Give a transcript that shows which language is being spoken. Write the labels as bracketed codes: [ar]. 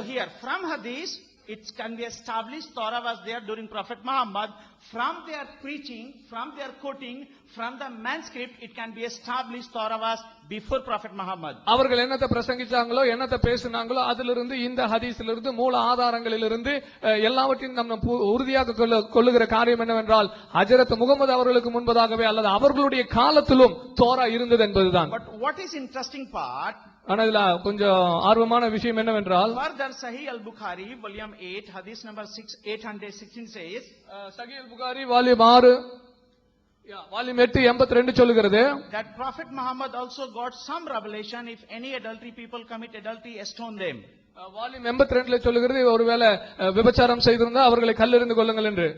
[en] So here from hadith it can be established Torah was there during Prophet Muhammad. From their preaching, from their quoting, from the manuscript, it can be established Torah was before Prophet Muhammad. [ta] அவர்கள் என்னத்தை பிரசங்கிச்சாங்களோ என்னத்தை பேசினாங்களோ அதிலிருந்து இந்த ஹதீஸிலிருந்து மூல ஆதாரங்களிலிருந்து எல்லாவற்றையும் நம்ம உறுதியாக கொள்ளுகிற காரியம் என்னவென்றால் ஹஜ்ரத் முகமது அவர்களுக்கு முன்பதாகவே அல்லது அவர்களுடைய காலத்திலும் தோரா இருந்தது என்பதுதான். [en] But what is interesting part, [ta] ஆனா இதுல கொஞ்சம் ஆர்வமான விஷயம் என்னவென்றால் [en] further Sahih al-Bukhari volume 8 hadith number 816 says, [ta] சஹீஹ் அல்-புகாரி வால்யூம் 6 வால்யூம் 8 82 சொல்லுகிறது, [en] that Prophet Muhammad also got some revelation, if any adultery people commit adultery, stone them. [ta] Volume 82 சொல்லுகிறது ஒருவேளை விபச்சாரம் செய்திருந்தா அவர்களை கல்லெறிந்து கொள்ளுங்கள் என்று.